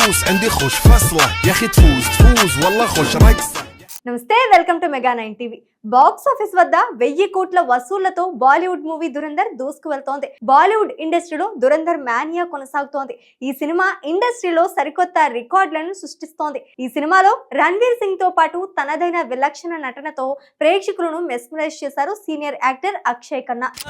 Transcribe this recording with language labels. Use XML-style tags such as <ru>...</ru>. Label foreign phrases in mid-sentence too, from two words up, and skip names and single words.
<ar>عندي خوش فصلة يا اخي تفوز والله خوش رقصة.</ar> <te>నమస్తే,</te> <en>welcome to</en> <te>మెగా 9 టీవీ. బాక్స్ ఆఫీస్ వద్ద 1000 కోట్ల వసూళ్లతో బాలీవుడ్ మూవీ దురంధర్ దూసుకు వెళ్తోంది. బాలీవుడ్ ఇండస్ట్రీలో దురంధర్ మానియా కొనసాగుతోంది. ఈ సినిమా ఇండస్ట్రీలో సరికొత్త రికార్డులను సృష్టిస్తోంది. ఈ సినిమాలో రణ్వీర్ సింగ్ తో పాటు తనదైన విలక్షణ నటనతో ప్రేక్షకులను మెస్మరైజ్ చేశారు సీనియర్ యాక్టర్ అక్షయ్ ఖన్నా.</te>